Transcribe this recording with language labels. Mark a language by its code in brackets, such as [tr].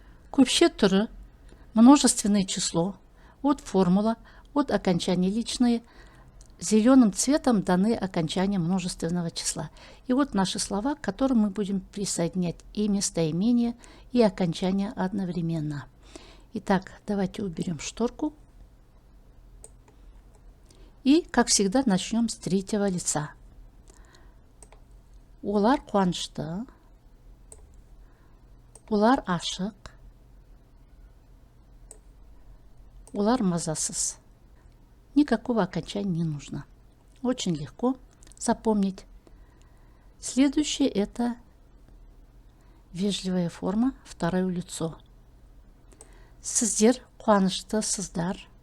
[kk] Көпше түрі, [ru] множественное число, от формула, от окончания личные, зеленым цветом даны окончания множественного числа. И вот наши слова, к которым мы будем присоединять и местоимение, и окончание одновременно. Итак, давайте уберем шторку. И, как всегда, начнем с третьего лица. [kk] Олар қуанышты, олар ашық, олар мазасыз. [ru] Никакого окончания не нужно. Очень легко запомнить. Следующее это вежливая форма, второе лицо. [kk] Сіздер қуаныштысыздар.